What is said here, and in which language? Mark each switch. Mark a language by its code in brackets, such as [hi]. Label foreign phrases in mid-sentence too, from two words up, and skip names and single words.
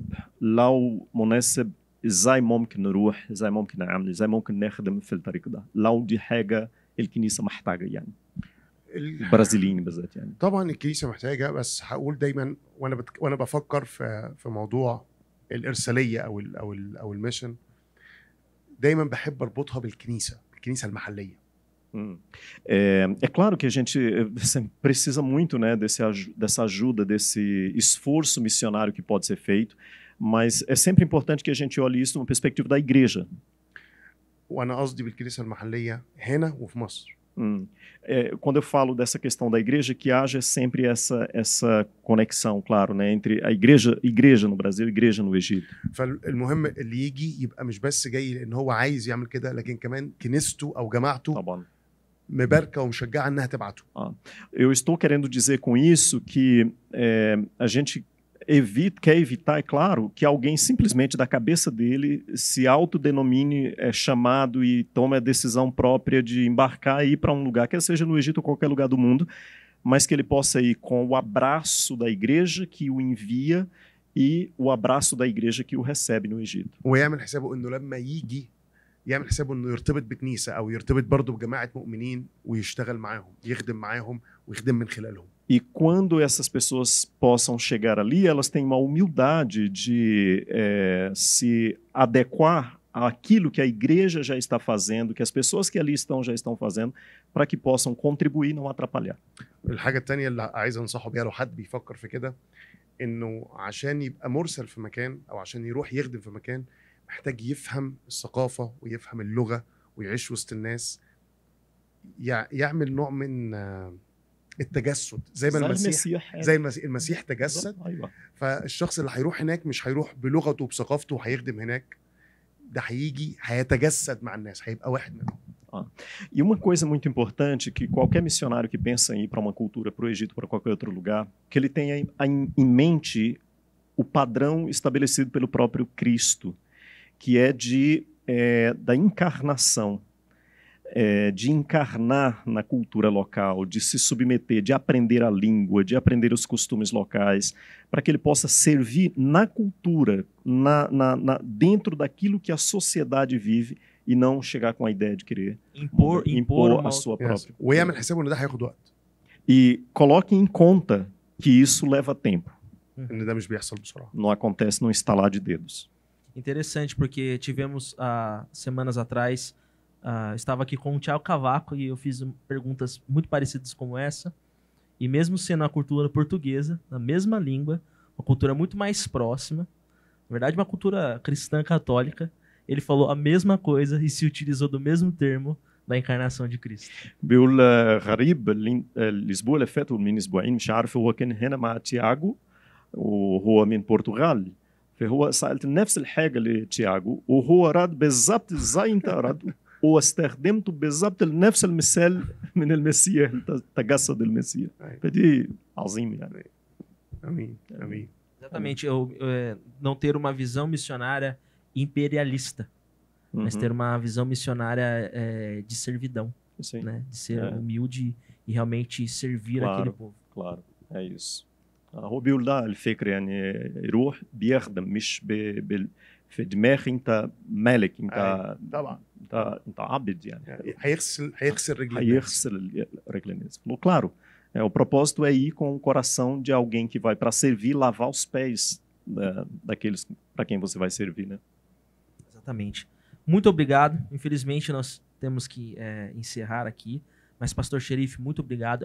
[ar] لو مناسب ازاي ممكن نروح، ازاي ممكن نعمل، ازاي ممكن نخدم في الطريق ده لو دي حاجة الكنيسة محتاجة يعني البرازيليين بالذات يعني. طبعا الكنيسه محتاجه بس هقول دايما وانا بفكر في موضوع الارساليه او الميشن دايما بحب اربطها بالكنيسه المحليه. [pt] É claro que a gente precisa muito, né, dessa ajuda, desse esforço missionário que pode ser feito, mas é sempre importante que a gente olhe isso numa perspectiva da igreja. [ar] وانا قصدي بالكنيسه المحليه هنا وفي مصر. [pt] Quando eu falo dessa questão da igreja, que haja sempre essa conexão, claro, né, entre a igreja no Brasil e igreja no Egito. [ar] فالمهم اللي يجي يبقى مش بس جاي لان هو عايز يعمل كده لكن كمان كنيسته او جماعته طبعا مباركه ومشجعه انها تبعته. [pt] Eu estou querendo dizer com isso que a gente quer evitar, é claro, que alguém simplesmente da cabeça dele se autodenomine chamado e tome a decisão própria de embarcar e ir para um lugar, quer seja no Egito ou qualquer lugar do mundo, mas que ele possa ir com o abraço da igreja que o envia e o abraço da igreja que o recebe no Egito. [ar] ويعمل حسابه انه لما يجي يعمل حسابه انه يرتبط بكنيسه او يرتبط برضه بجماعه مؤمنين ويشتغل معاهم يخدم معاهم ويخدم من خلالهم. [pt] E quando essas pessoas possam chegar ali, elas têm uma humildade de se adequar àquilo que a igreja já está fazendo, que as pessoas que ali estão já estão fazendo, para que possam contribuir e não atrapalhar. [ar] الحاجة التانية اللي عايز انصحه بيها لو حد بيفكر في كده انه عشان يبقى مرسل في مكان او عشان يروح يخدم في مكان محتاج يفهم الثقافة ويفهم اللغة ويعيش وسط الناس يعمل نوع من التجسد زي ما المسيح زي المسيح تجسد. ايوه. فالشخص اللي هيروح هناك مش هيروح بلغته وبثقافته وهيخدم هناك، ده هيجي هيتجسد مع الناس، هيبقى واحد منهم. [pt] E uma coisa muito importante que qualquer missionário que pensa em ir para uma cultura, para o Egito, para qualquer outro lugar, que ele tenha em mente o padrão estabelecido pelo próprio Cristo, que é da encarnação, de encarnar na cultura local, de se submeter, de aprender a língua, de aprender os costumes locais, para que ele possa servir na cultura, dentro daquilo que a sociedade vive, e não chegar com a ideia de querer impor a sua própria. [ar] ويعمل حسابه ان ده هياخد وقت. [pt] E coloque em conta que isso leva tempo. [ar] ان ده مش بيحصل بسرعه. [pt] Não acontece num estalar de dedos. Interessante, porque tivemos semanas atrás, estava aqui com o Thiago Cavaco e eu fiz perguntas muito parecidas como essa. E mesmo sendo a cultura portuguesa, na mesma língua, uma cultura muito mais próxima, na verdade uma cultura cristã católica, ele falou a mesma coisa e se utilizou do mesmo termo da encarnação de Cristo. [ar] بيقول غريب الاسبوع اللي فات ومن اسبوعين مش عارف هو كان هنا مع تياجو وهو من البرتغال، فهو سألت نفس الحاجة لتياجو وهو رد بالضبط زي انت رد واستخدمته بالضبط نفس المثال من المسيح، تجسد المسيح. فدي عظيم يعني. امين امين. [pt] Exatamente, não ter uma visão missionária imperialista, mas ter uma visão missionária de servidão, né? De ser humilde e realmente servir aquele povo. Claro, é isso. [ar] هو بيقول ده الفكرة يعني يروح بيخدم مش في دماغ انت مالك انت طبعا انت عبد يعني هيغسل رجل الناس. [pt] Claro, o propósito é ir com o coração de alguém que vai para servir, lavar os pés daqueles para quem você vai servir, né? Exatamente. Muito obrigado. Infelizmente nós temos que encerrar aqui, mas Pastor Sherif, muito obrigado.